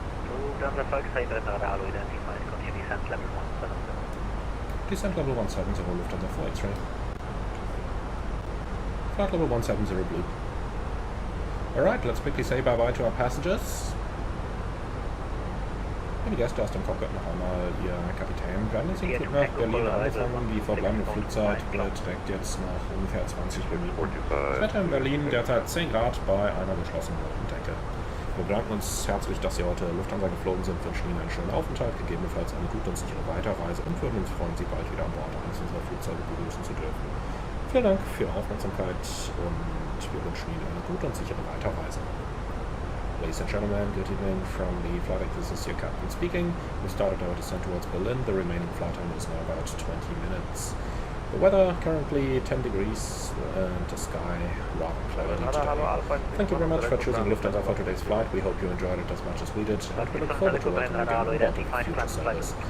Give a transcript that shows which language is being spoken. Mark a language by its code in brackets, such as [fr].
[en] Lufthansa 4 X-ray, radar identified, continue descent level 170. Descent level 170, Lufthansa 4 X-ray. Flight level 170 blue. Alright, let's quickly say bye-bye to our passengers. [de] Die Gäste aus dem Cockpit noch einmal Ihr Kapitän. Wir werden jetzt in nach Berlin angefangen. Die verbleibende Flugzeit beträgt jetzt noch ungefähr 20 Minuten. Das Wetter in Berlin derzeit 10 Grad bei einer geschlossenen Wolkendecke. Wir bedanken uns herzlich, dass Sie heute Lufthansa geflogen sind, wünschen Ihnen einen schönen Aufenthalt, gegebenenfalls eine gute und sichere Weiterreise und würden uns freuen, Sie bald wieder an Bord eines unserer Flugzeuge begrüßen zu dürfen. Vielen Dank für Ihre Aufmerksamkeit und wir wünschen Ihnen eine gute und sichere Weiterreise. [en] Ladies and gentlemen, good evening from the flight deck. This is your captain speaking. We started our descent towards Berlin. The remaining flight time is now about 20 minutes. The weather currently 10 degrees and the sky rather cloudy today. Thank you very much for choosing Lufthansa for today's flight. We hope you enjoyed it as much as we did, and we look forward to welcoming you on board of future service.